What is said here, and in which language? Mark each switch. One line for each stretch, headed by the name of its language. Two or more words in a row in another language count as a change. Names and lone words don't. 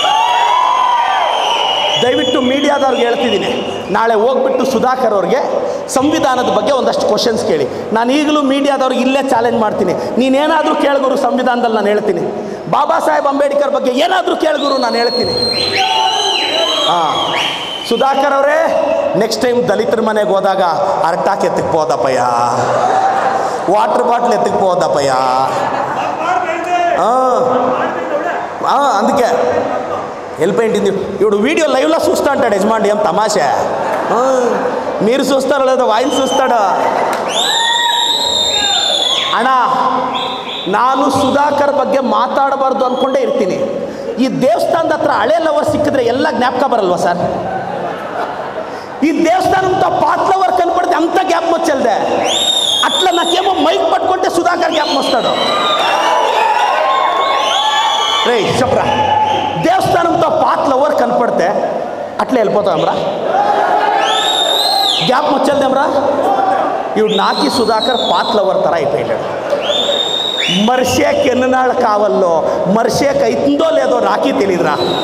Kannada: ದಯವಿಟ್ಟು ಮೀಡಿಯಾದವ್ರಿಗೆ ಹೇಳ್ತಿದ್ದೀನಿ ನಾಳೆ ಹೋಗ್ಬಿಟ್ಟು ಸುಧಾಕರ್ ಅವ್ರಿಗೆ ಸಂವಿಧಾನದ ಬಗ್ಗೆ ಒಂದಷ್ಟು ಕ್ವಶನ್ಸ್ ಕೇಳಿ ನಾನು ಈಗಲೂ ಮೀಡಿಯಾದವ್ರಿಗೆ ಇಲ್ಲೇ ಚಾಲೆಂಜ್ ಮಾಡ್ತೀನಿ ನೀನೇನಾದರೂ ಕೇಳ್ಗುರು ಸಂವಿಧಾನದಲ್ಲಿ ನಾನು ಹೇಳ್ತೀನಿ ಬಾಬಾ ಸಾಹೇಬ್ ಅಂಬೇಡ್ಕರ್ ಬಗ್ಗೆ ಏನಾದರೂ ಕೇಳ್ಗುರು ನಾನು ಹೇಳ್ತೀನಿ ಸುಧಾಕರ್ ಅವರೇ ನೆಕ್ಸ್ಟ್ ಟೈಮ್ ದಲಿತರ ಮನೆಗೆ ಹೋದಾಗ ಅರ್ಟಾಕ್ ಎತ್ತಕ್ಕೆ ಹೋದಪ್ಪಯ್ಯ ವಾಟರ್ ಬಾಟ್ಲ್ ಎತ್ತಕ್ಕೆ ಹೋದಪ್ಪಯ್ಯ
Telugu: అందుకే వెళ్ళిపోయింది ఇప్పుడు వీడియో లైవ్లో చూస్తా అంటాడు యజమాని ఏం తమాషా మీరు చూస్తారో లేదో ఆయన చూస్తాడు
Kannada: ಅಣ್ಣ ನಾನು ಸುಧಾಕರ್ ಬಗ್ಗೆ ಮಾತಾಡಬಾರ್ದು ಅಂದ್ಕೊಂಡೇ ಇರ್ತೀನಿ ಈ ದೇವಸ್ಥಾನದ ಹತ್ರ ಹಳೆ ಲವರ್ ಸಿಕ್ಕಿದ್ರೆ ಎಲ್ಲ ಜ್ಞಾಪಕ ಬರಲ್ವಾ ಸರ್
Telugu: ఈ దేవస్థానంతో పాత్లవర్ కనపడితే అంత జ్ఞాపకం వచ్చేదే అట్లా నాకేమో మైక్ పట్టుకుంటే సుధాకర్ జ్ఞాపకం వస్తాడు రే చెప్పరా దేవస్థానంతో పాత్లవర్ కనపడితే అట్లా వెళ్ళిపోతామరా జ్ఞాపకం వచ్చేదేమరా ఇవి నాకి సుధాకర్ పాత్లవర్ ತರ అయిపోయాడు మర్షేకి ఎన్ననాళ్ళు కావాలో మర్షేకి అవుతుందో లేదో నాకే తెలియదురా